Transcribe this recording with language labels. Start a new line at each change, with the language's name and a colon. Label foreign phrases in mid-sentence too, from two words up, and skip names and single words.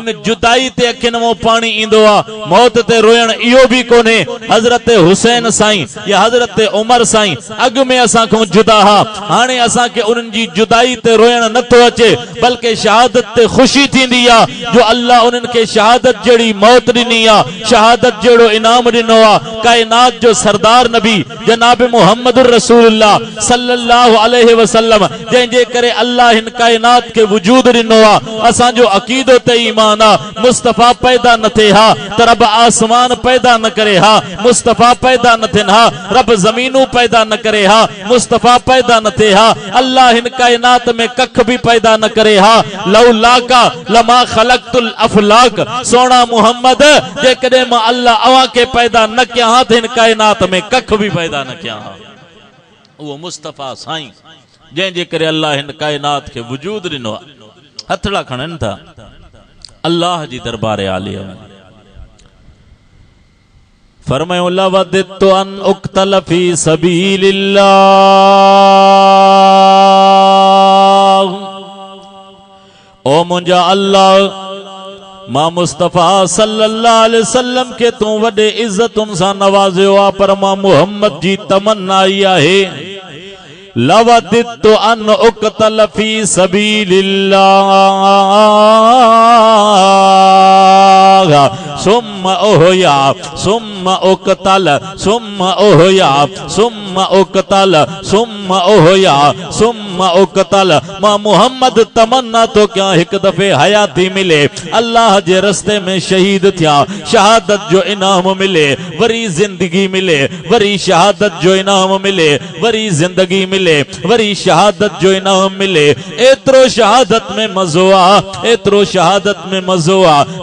Sindhi: इन जुदाई ते अखियुनि मां पाणी ईंदो आहे। मौत ते रोयण इहो बि कोन्हे हज़रत हुसैन साईं या हज़रत उमर साईं अॻु में असां खां जुदा हा, हाणे असांखे उन्हनि जी जुदाई ते रोयण नथो अचे, बल्कि शहादत ते ख़ुशी थींदी आहे जो अल्लाह उन्हनि खे शहादत जहिड़ी मौत ॾिनी आहे, शहादत जहिड़ो इनाम ॾिनो आहे। कायनात जो सरदार नबी जनाब मुहम्मद रसूलुल्लाह
Arabic: صلى الله عليه وسلم,
Sindhi: जंहिंजे करे अल्लाह हिन कायनात खे वजूद ॾिनो आहे। असांजो अक़ीदो ते ईमान आहे। मुस्तफ़ा पैदा न थिए हा त रब आसमान पैदा न करे हा, मुस्तफ़ा पैदा न थियनि हा रब ज़मीनूं पैदा न करे हा, मुस्तफ़ा पैदा न थिए हा अल्लाह हिन कायनात में कख भी पैदा न करे हा।
Arabic: لولاك لما خلقت الأفلاك,
Sindhi: सोना मुहम्मद जेकॾहिं मां अल्लाह अवां खे पैदा न कया हा त हिन कायनात में कख भी पैदा न कया हा। उहो मुस्तफ़ा साईं जंहिंजे करे अल्लाह हिन कायनात खे वजूद ॾिनो आहे। हथड़ा खणनि था अल्लाह जी दरबार आलिया में। फरमायो,
Arabic: لوددت أن أقتل في سبيل الله,
Sindhi: ओ मुंहिंजा अल्लाह, मां मुस्तफ़ा
Arabic: صلى الله عليه وسلم
Sindhi: के तू वॾे इज्जतुनि सां नवाज़ियो आहे, पर मां मुहम्मद जी तमन्ना आई आहे,
Arabic: لوددت أن أقتل في سبيل الله ثم أحيا ثم أقتل ثم أحيا ثم أقتل ثم أحيا ثم أقتل.
Sindhi: मां मुहम्मद तमन्ना तो क्या हिक दफे हयाती मिले, अल्लाह जे रस्ते में शहीद थिया, शहादत जो इनाम मिले, वरी जिंदगी मिले, वरी शहादत जो इनाम मिले, वरी जिंदगी मिले, वरी शहादत जो इनाम मिले। एतिरो शहादत में मज़ो आहे, एतिरो शहादत में मज़ो आहे।